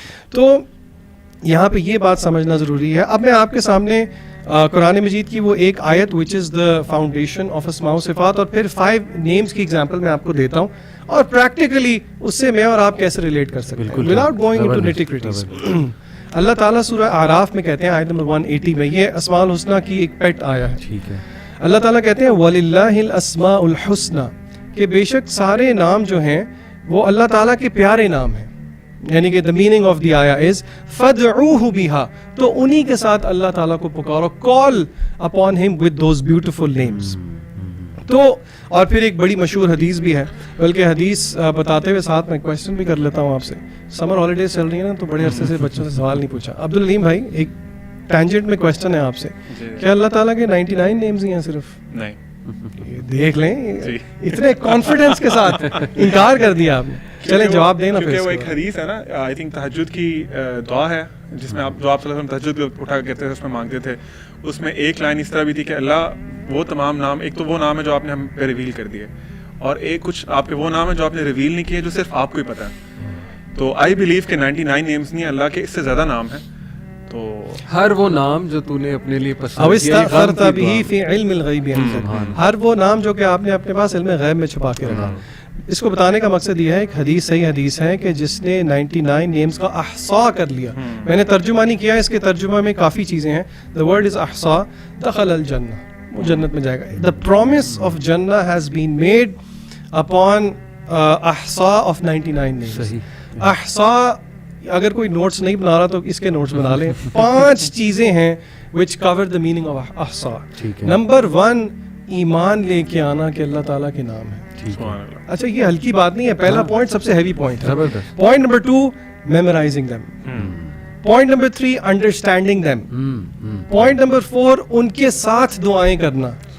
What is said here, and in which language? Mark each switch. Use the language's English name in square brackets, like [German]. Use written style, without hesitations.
[Urdu] تو یہاں پہ یہ بات سمجھنا ضروری ہے. اب میں آپ کے سامنے قرآن مجید کی وہ ایک آیت [English] which is the foundation of [Urdu] اسماء و صفات اور پھر 5 نیمز کی ایگزامپل میں آپ کو دیتا ہوں اور پریکٹیکلی اس سے میں اور آپ کیسے ریلیٹ کر سکتے ہیں [English] Without going into nitty gritties. [Urdu] اللہ تعالیٰ سورہ اعراف میں کہتے ہیں آیت نمبر 180 میں, یہ اسماء الحسنہ کی ایک پیٹ آیا ہے. ٹھیک ہے. اللہ تعالیٰ کہتے ہیں [Arabic] وَلِلَّهِ الْأَسْمَاءُ الْحُسْنَى [Urdu] کہ بے شک سارے نام جو ہیں وہ اللہ تعالیٰ کے پیارے نام ہیں. یعنی کہ [English] the meaning of the ayah is [Arabic] فَادْعُوهُ بِهَا [Urdu] تو انہی کے ساتھ اللہ تعالیٰ کو پکارو, [English] call upon him with those beautiful names. [Urdu] تو اور پھر ایک بڑی مشہور حدیث بھی ہے, بلکہ حدیث بتاتے ہوئے ساتھ میں کویسچن بھی کر لیتا ہوں آپ سے. سمر ہالیڈیز چل رہی ہیں نا تو بڑے عرصے سے بچوں سے سوال نہیں پوچھا. عبدالعلیم بھائی ایک ٹینجنٹ میں کویسچن ہے آپ سے, کیا اللہ تعالیٰ کے 99 نیمز ہی ہیں صرف؟ نہیں. دیکھ لیں اتنے کانفیڈنس کے ساتھ انکار کر دیا آپ نے. چلیں جواب دیں نا. کیونکہ وہ ایک حدیث ہے نا, آئی تھنک تہجد کی دعا ہے جس میں آپ جو آپ صلی اللہ علیہ وسلم تہجد اٹھا کرتے تھے اس میں مانگتے تھے, اس میں ایک لائن اس طرح بھی تھی کہ اللہ وہ تمام نام, ایک تو وہ نام ہے جو آپ نے ہم پہ ریویل کر دیے, اور ایک کچھ آپ کے وہ نام ہے جو آپ نے ریویل نہیں کیے جو صرف آپ کو ہی پتہ ہے. تو آئی بلیو کہ 99 نیمز نہیں, اللہ کے اس سے زیادہ نام ہیں. تو ہر وہ نام جو تو نے اپنے لیے پسند [Arabic] او استغفرت به فی علم الغیب, [Urdu] ہر وہ نام جو کہ آپ نے اپنے پاس علم غیب میں چھپا کے رکھا. اس کو بتانے کا مقصد یہ ہے, ایک حدیث صحیح حدیث ہے کہ جس نے 99 نیمز کا احصاء کر لیا. میں نے ترجمہ نہیں کیا, اس کے ترجمہ میں کافی چیزیں ہیں. [English] the word is [Urdu] احصاء, [Arabic] دخل الجنہ, [Urdu] وہ جنت میں جائے گا. [English] the promise of جنہ has been made upon احصاء of 99 names. [Urdu] احصاء اگر کوئی نوٹس نہیں بنا رہا تو اس کے نوٹس بنا لیں. 5 چیزیں ہیں [English] which cover the meaning of [Urdu] احصاء. Number 1 ایمان لے کے آنا کہ اللہ تعالیٰ کے نام ہے. اچھا یہ ہلکی بات نہیں ہے, پہلا پوائنٹ سب سے ہیوی پوائنٹ ہے. Point number 2 memorising them. Point number 3 understanding them. Point number 4 ان کے ساتھ دعائیں کرنا,